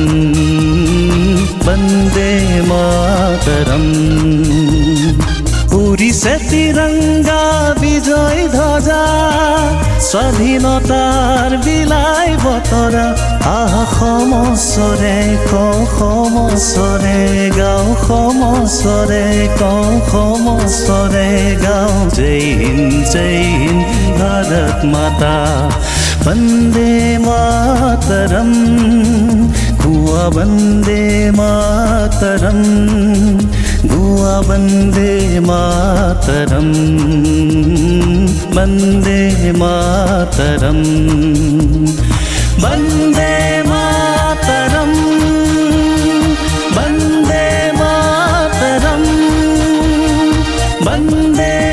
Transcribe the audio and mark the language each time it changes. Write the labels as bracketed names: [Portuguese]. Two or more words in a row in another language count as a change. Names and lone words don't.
[Assamese] বন্দে মাতৰম উড়িছে তিৰংগা বিজয় ধ্বজা স্বাধীনতাৰ বিলাই বতৰা আহ সমসৰে কওঁ সমসৰে গাওঁ সমসৰে কওঁ সমসৰে গাওঁ জয় হিন্দ ভাৰত মাতা [Sanskrit] वन्दे मातरम् गुआ वन्दे मातरम् गुआ वन्दे मातरम् वन्दे मातरम् वन्दे मातरम् वन्दे मातरम् वन्दे